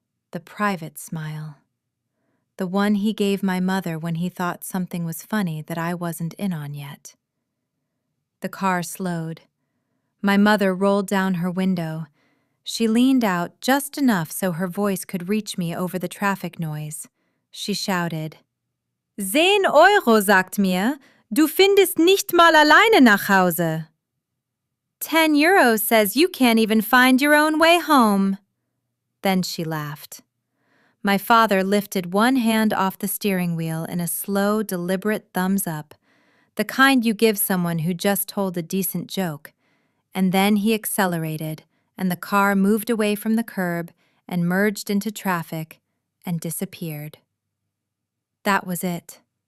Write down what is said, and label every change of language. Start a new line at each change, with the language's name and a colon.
English: The private smile. The one he gave my mother when he thought something was funny that I wasn't in on yet. The car slowed. My mother rolled down her window. She leaned out just enough so her voice could reach me over the traffic noise. She shouted,
German: 10 Euro, sagt mir, du findest nicht mal alleine nach Hause.
English: 10 euros says you can't even find your own way home. Then she laughed. My father lifted one hand off the steering wheel in a slow, deliberate thumbs up, the kind you give someone who just told a decent joke, and then he accelerated, and the car moved away from the curb and merged into traffic and disappeared. That was it.